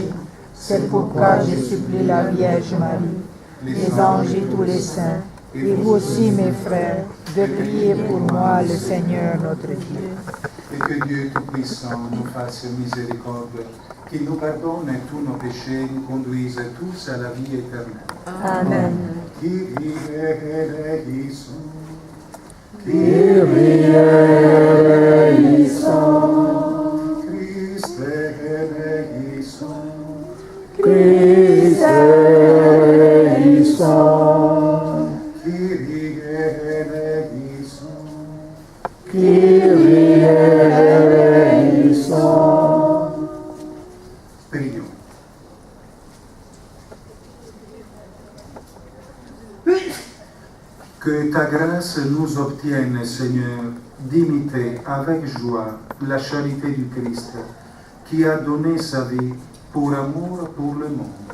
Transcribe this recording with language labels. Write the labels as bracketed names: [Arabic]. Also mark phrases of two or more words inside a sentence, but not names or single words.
[French] C'est pourquoi je supplie la Vierge Marie, les anges et tous les saints, et vous aussi mes frères, de prier pour moi le Seigneur notre Dieu. Et que Dieu Tout-Puissant nous fasse miséricorde, qu'il nous pardonne tous nos péchés, nous conduise tous à la vie éternelle. Amen. [Greek] Κύριε ἐλέησον. Κύριε ἐλέησον. Χριστὲ ἐλέησον. Χριστὲ ἐλέησον. Κύριε ἐλέησον. Κύριε ἐλέησον. [French] Prions. Que ta grâce nous obtienne, Seigneur, d'imiter avec joie la charité du Christ, qui a donné sa vie pour amour pour le monde.